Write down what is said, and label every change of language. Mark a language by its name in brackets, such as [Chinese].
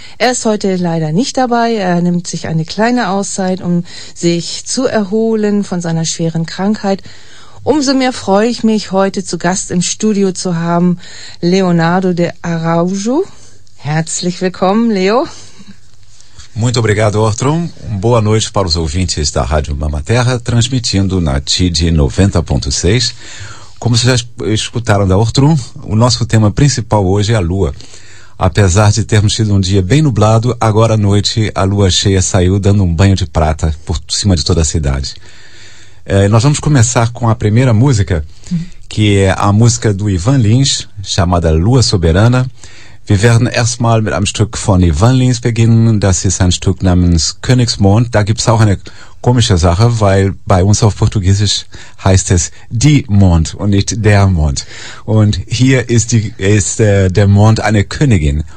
[German] Er ist heute leider nicht dabei. Er nimmt sich eine kleine Auszeit, um sich zu erholen von seiner schweren Krankheit. Umso mehr freue ich mich, heute zu Gast im Studio zu haben, Leonardo de Araújo. Herzlich willkommen, Leo. [Portuguese] Muito obrigado, Ortrum. Boa noite para os ouvintes da Rádio Mama Terra, transmitindo na TID 90.6. Como vocês já escutaram da Ortrum, o nosso tema principal hoje é a Lua. Apesar de termos tido um dia bem nublado, agora à noite a Lua cheia saiu dando um banho de prata por cima de toda a cidade. Nós vamos começar com a primeira música, que é a música do Ivan Lins, chamada Lua Soberana. [German] Wir werden erstmal mit einem Stück von Ivan Lins beginnen. Das ist ein Stück namens Königsmond. Da gibt's auch eine komische Sache, weil bei uns auf Portugiesisch heißt es die Mond und nicht der Mond. Und hier ist der Mond eine Königin.